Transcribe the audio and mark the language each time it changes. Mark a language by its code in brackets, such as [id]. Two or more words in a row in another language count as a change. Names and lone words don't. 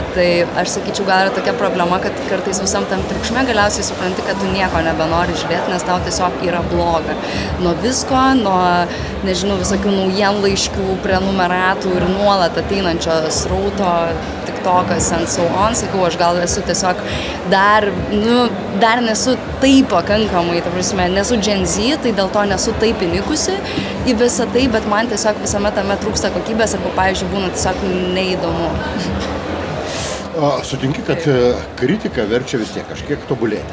[lt] Tai aš sakyčiau, gal yra tokia problema, kad kartais visam tam triukšme galiausiai supranti, kad tu nieko nebenori žiūrėti, nes tau tiesiog yra bloga. Nuo visko, nuo, nežinau, visokių naujienlaiškių, prenumeratų ir nuolat ateinančio srauto, TikTokas [en] and so on, [lt] sakau, aš gal esu tiesiog dar nesu taip pakankamai, ta prasme, nesu Gen Z, tai dėl to nesu taip įnikusi į visą tai, bet man tiesiog visame tame trūksta kokybės arba, pavyzdžiui, būna tiesiog neįdomu. Sutinki, kad kritika verčia vis tiek kažkiek tobulėti.